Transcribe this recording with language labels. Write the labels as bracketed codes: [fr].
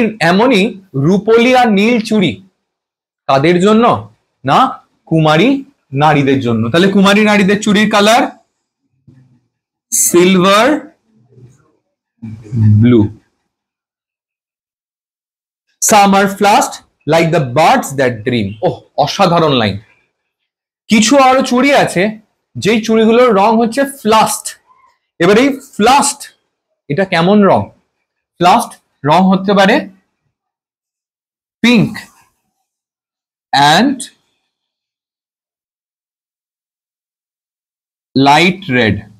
[bn] এমনই রূপলি আর নীল চুড়ি কাদের জন্য? না, কুমারী নারীদের জন্য। তাহলে কুমারী নারীদের চুড়ির colour silver blue. [en] Some are flashed like the birds that dream. [bn] ওহ, অসাধারণ লাইন। কিছু আরো চুড়ি আছে যেই চুড়িগুলোর রং হচ্ছে ফ্লাস্ট। এবার এই ফ্লাস্ট এটা কেমন রং? ফ্লাস্ট রং হতে পারে পিঙ্ক অ্যান্ড লাইট রেড।